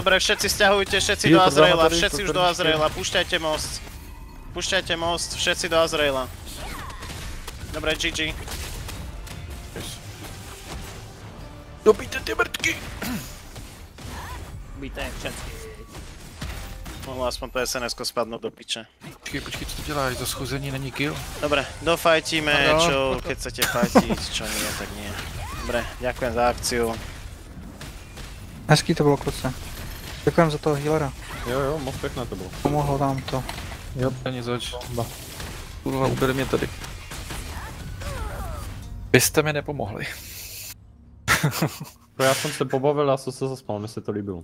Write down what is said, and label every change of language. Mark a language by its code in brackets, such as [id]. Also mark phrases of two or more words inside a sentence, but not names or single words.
[sk] Dobre, všetci stiahujte, všetci do Azraela, všetci už do Azraela, púšťajte most. Púšťajte most, všetci do Azraela. Dobre, GG. [cs] Dobíte ty mrtky! [sk] Víte, všetci. Mohlo aspoň to SNS-ko spadnúť do piče. [cs] Počkej, co to děláš? To schození není kill? [sk] Dobre, dofajtíme, čo keď chcete fajtiť, čo nie, tak nie. Dobre, ďakujem za akciu. [cs] Hezký to bylo, kluci. Děkujem za toho healera. Jo, moc pěkné to bylo. Pomohlo nám to. Jo, ani zač. Kurva, ubere mě tady. Vy jste mi nepomohli. Já jsem se pobavil, já jsem se zaspal, mi se to líbilo.